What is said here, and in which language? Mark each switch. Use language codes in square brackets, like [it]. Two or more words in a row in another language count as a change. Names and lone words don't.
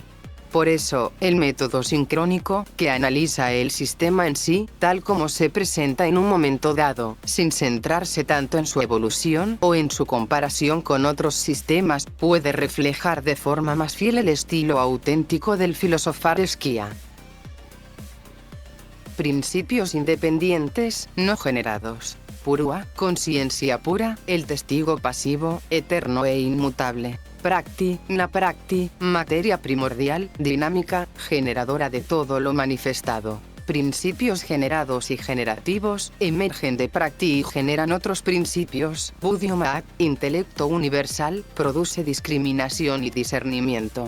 [es] Por eso, el método sincrónico, que analiza el sistema en sí, tal como se presenta en un momento dado, sin centrarse tanto en su evolución o en su comparación con otros sistemas, puede reflejar de forma más fiel el estilo auténtico del filosofar Skya. Principios independientes, no generados. Purua, conciencia pura, el testigo pasivo, eterno e inmutable. [sa] Prakti, na prakti, [es] materia primordial, dinámica, generadora de todo lo manifestado. Principios generados y generativos, emergen de Prakti y generan otros principios. Buddhima, intelecto universal, produce discriminación y discernimiento.